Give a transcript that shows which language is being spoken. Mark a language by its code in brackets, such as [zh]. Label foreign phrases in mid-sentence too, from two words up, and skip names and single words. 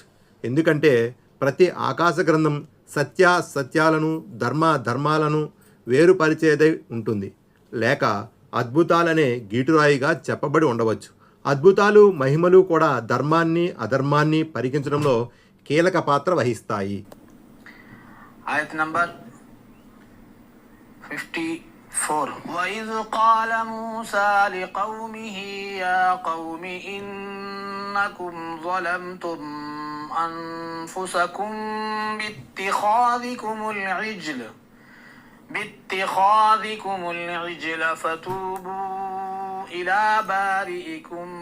[te] ఎందుకంటే ప్రతి ఆకాశ గ్రంథం సత్యాలను ధర్మాలను వేరుపరిచేదై ఉంటుంది, లేక అద్భుతాలనే గీటురాయిగా చెప్పబడి ఉండవచ్చు. అద్భుతాలు, మహిమలు కూడా ధర్మాన్ని అధర్మాన్ని పరికించడంలో కీలక పాత్ర వహిస్తాయి. ఆయత్ నంబర్ 54. [ar] وَإِذْ قَالَ مُوسَى لِقَوْمِهِ يَا قَوْمِ إِنَّكُمْ ظَلَمْتُمْ أَنفُسَكُمْ باتخاذكم العجل فتوبوا إلى بارئكم